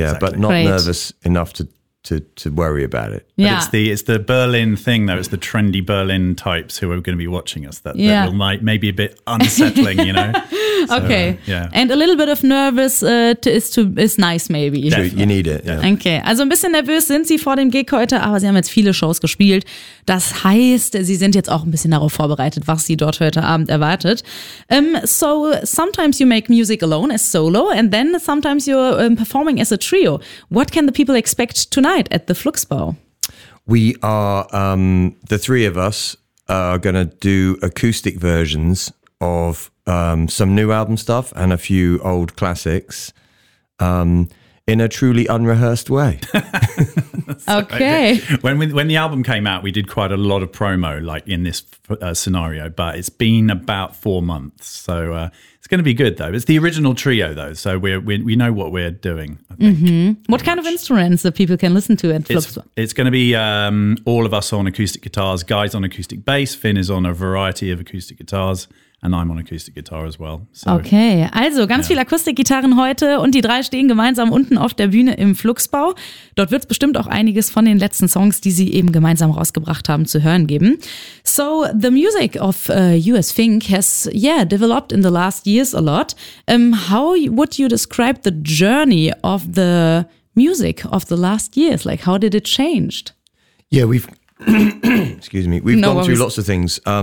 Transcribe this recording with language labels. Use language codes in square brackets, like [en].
[en] Yeah, but not great. Nervous enough to worry about it. Yeah. But it's the Berlin thing, though. It's the trendy Berlin types who are going to be watching us that will might maybe a bit unsettling, you know? So, okay. And a little bit of nervous is nice, maybe. True, you need it. Yeah. Okay. [de] Also ein bisschen nervös sind Sie vor dem Gig heute, aber Sie haben jetzt viele Shows gespielt. Das heißt, Sie sind jetzt auch ein bisschen darauf vorbereitet, was Sie dort heute Abend erwartet. [en] So sometimes you make music alone as solo and then sometimes you're performing as a trio. What can the people expect tonight at the Fluxbau? We are, the three of us are going to do acoustic versions of some new album stuff and a few old classics in a truly unrehearsed way. Okay. When the album came out, we did quite a lot of promo, like in this scenario, but it's been about 4 months. So it's going to be good, though. It's the original trio, though, so we know what we're doing, I think. Mm-hmm. What kind of instruments that people can listen to? It's going to be all of us on acoustic guitars. Guy's on acoustic bass. Finn is on a variety of acoustic guitars. And I'm on acoustic guitar as well. So, okay, [de] also ganz viel Akustikgitarren heute und die drei stehen gemeinsam unten auf der Bühne im Fluxbau. Dort wird es bestimmt auch einiges von den letzten Songs, die sie eben gemeinsam rausgebracht haben, zu hören geben. [en] So, the music of US Fink has, developed in the last years a lot. How would you describe the journey of the music of the last years? Like, how did it change? Yeah, we've gone through lots of things.